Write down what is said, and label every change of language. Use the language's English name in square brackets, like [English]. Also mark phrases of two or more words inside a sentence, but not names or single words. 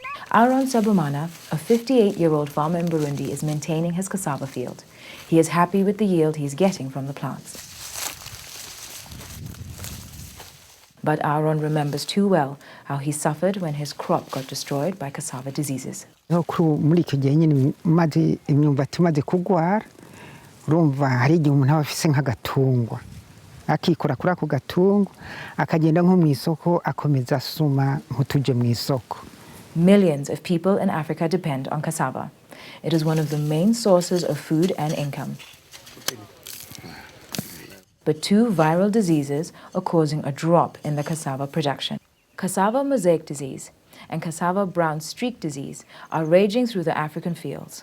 [English] Aaron Sebumana, a 58-year-old farmer in Burundi, is maintaining his cassava field. He is happy with the yield he's getting from the plants. But Aaron remembers too well how he suffered when his crop got destroyed by cassava diseases. [Rundi] muri icyo gihe nyine maze imyumbati imaze kugwara urumva hari igihe umuntu aba afise nk'agatungwa akikora kuri ako gatungwa akagenda nko mu isoko akomeza asuma nk'utuje mu isoko. [English] Millions of people in Africa depend on cassava. It is one of the main sources of food and income. But two viral diseases are causing a drop in the cassava production. Cassava mosaic disease and cassava brown streak disease are raging through the African fields.